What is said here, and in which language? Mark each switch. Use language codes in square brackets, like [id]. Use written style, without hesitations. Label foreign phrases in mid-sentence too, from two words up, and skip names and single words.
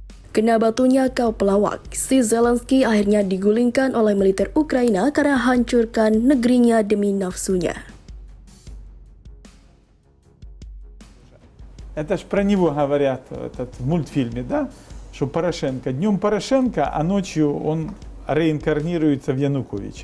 [id] Kena batunya kau pelawak, si Zelensky akhirnya digulingkan oleh militer Ukraina karena hancurkan negerinya demi nafsunya. [ru] Это ж про него говорят в мультфильме, да? Что Порошенко. Днем Порошенко, а ночью он реинкарнируется в Януковича.